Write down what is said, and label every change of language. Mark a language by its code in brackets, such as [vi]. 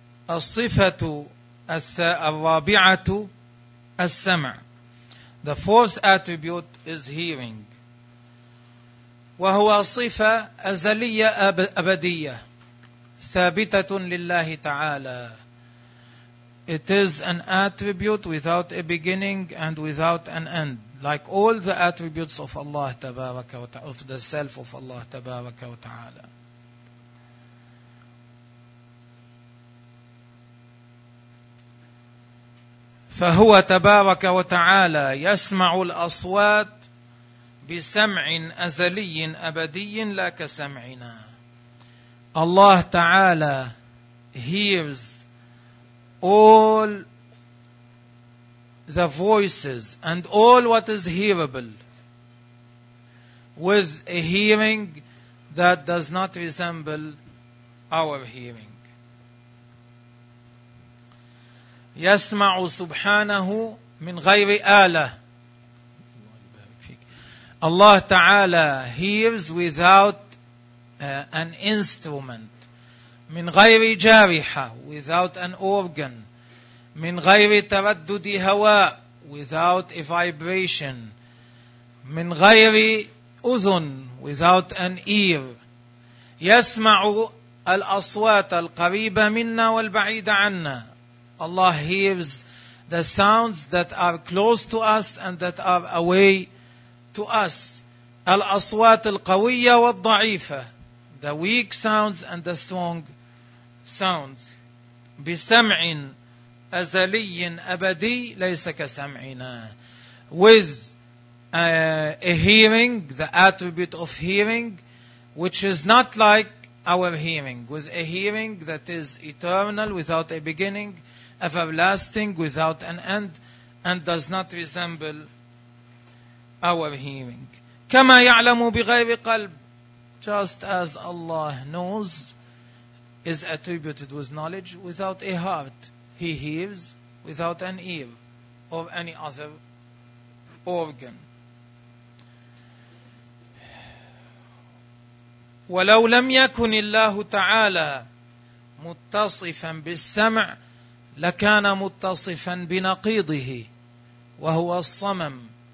[ar] الصفة الرابعة السمع. [en] The fourth attribute is hearing. [ar] وهو صفة أزلية أبدية ثابتة لله تعالى. [en] It is an attribute without a beginning and without an end, like all the attributes of Allah [ar] تبارك وتعالى, [en] of the self of Allah [ar] تبارك وتعالى. فهو تبارك وتعالى يسمع الأصوات بسمع أزلي أبدي لا كسمعنا. [en] Allah تعالى hears all the voices and all what is hearable with a hearing that does not resemble our hearing. [ar] يسمع سبحانه من غير آلة. [en] Allah تعالى hears without an instrument. [ar] من غير جارحة, [en] without an organ. [ar] من غير تردد هواء, [en] without a vibration. [ar] من غير أذن, [en] without an ear. [ar] يسمع الأصوات القريبة منا والبعيدة عنا. [en] Allah hears the sounds that are close to us and that are away to us. [ar] الأصوات القوية والضعيفة. [en] The weak sounds and the strong sounds. [ar] بسمع أزلي أبدي ليس كسمعنا. [en] With a hearing, the attribute of hearing, which is not like our hearing. With a hearing that is eternal, without a beginning, everlasting, without an end, and does not resemble our hearing. [ar] كما يعلم بغير قلب. [en] Just as Allah knows, is attributed with knowledge without a heart. He hears without an ear or any other organ. [ar] ولو لم يكن الله تعالى متصفا بالسمع لكان متصفا بنقيضه وهو الصمم.